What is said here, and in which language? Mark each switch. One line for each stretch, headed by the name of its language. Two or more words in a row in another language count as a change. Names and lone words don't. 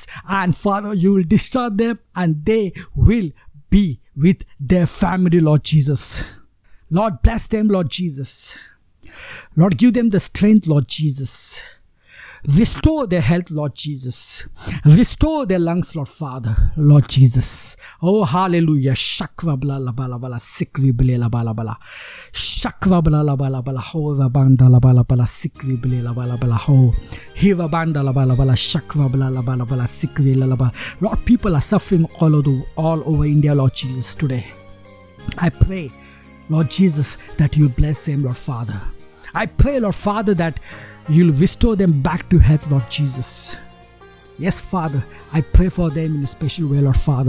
English: And Father, you will discharge them and they will be with their family, Lord Jesus. Lord, bless them, Lord Jesus. Lord, give them the strength, Lord Jesus. Restore their health, Lord Jesus. Restore their lungs, Lord Father, Lord Jesus. Oh, hallelujah. Shakva bla la bala bala, sikvi bla la bala bala. Shakva bla la bala bala, ho va banda la bala bala, sikvi bla la bala bala, ho. Hiva banda la bala bala, shakva bla la bala bala, sikvi la bala. Lord, people are suffering all over India, Lord Jesus, today. I pray, Lord Jesus, that you bless them, Lord Father. I pray, Lord Father, that you'll restore them back to health, Lord Jesus. Yes, Father, I pray for them in a special way, Lord Father.